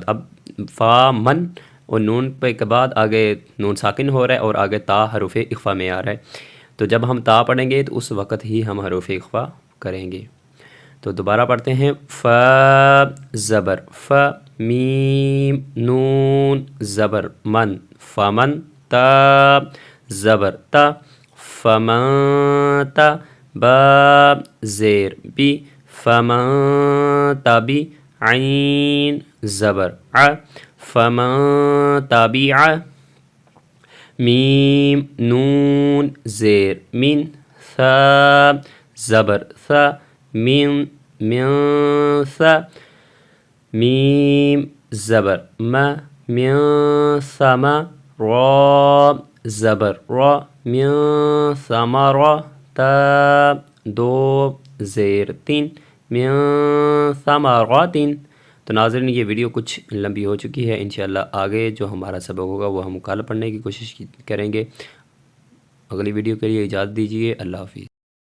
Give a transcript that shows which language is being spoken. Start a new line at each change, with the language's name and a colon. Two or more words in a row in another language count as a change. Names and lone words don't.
Urdu: اب فا، من اور نون پہ کے بعد آگے نون ساکن ہو رہا ہے اور آگے تا حروف اخفا میں آ رہا ہے، تو جب ہم تا پڑھیں گے تو اس وقت ہی ہم حروف اخفا کریں گے۔ تو دوبارہ پڑھتے ہیں۔ فا، زبر فا، میم، نون، زبر من، فمن، تا، زبر تا، فمن تا، با زیر بی، فمن تبی، عین زبر ع، فمن تبع، میم نون زیر من، ثا زبر ثا، من ثا، میم زبر ما، من ثم، را زبر را، من ثمرة، تا دو زیر تین، من ثمرات۔ تو ناظرین یہ ویڈیو کچھ لمبی ہو چکی ہے، انشاءاللہ آگے جو ہمارا سبق ہوگا وہ ہم کل پڑھنے کی کوشش کریں گے۔ اگلی ویڈیو کے لیے اجازت دیجیے، اللہ حافظ۔